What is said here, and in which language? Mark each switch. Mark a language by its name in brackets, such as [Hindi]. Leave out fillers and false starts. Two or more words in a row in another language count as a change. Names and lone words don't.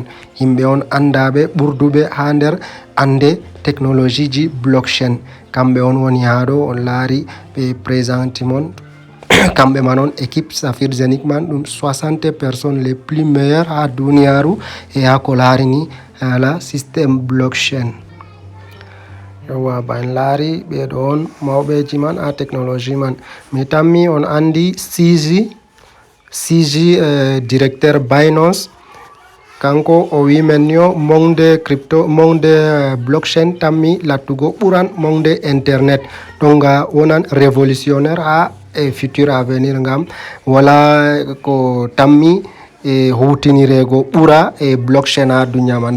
[Fula] Himɓe on andaɓe ɓurduɓe ha nder ande technologie ji blockchain. Kamɓe on woni ha ɗo on laari ɓe présente mon kamɓe man on équipe Safir Zenith man ɗum [French] 60 personnes les plus meilleurs [Fula] ha duniyaru e ha ko larini hala [French] système blockchain. [Fula] Yowa ba en laari ɓeɗo on mawɓeji man ha technologie man. Mi tammi on andi CG directeur Binance, kanko o wi men yo [French] monde blockchain [Fula] tammi lattugo ɓuran [French] monde internet, [Fula] donc wonan révolutionnaire ha e [French] futur avenir [Fula] ngam wala ko tammi hutinirego ɓura blockchain ha duniya man.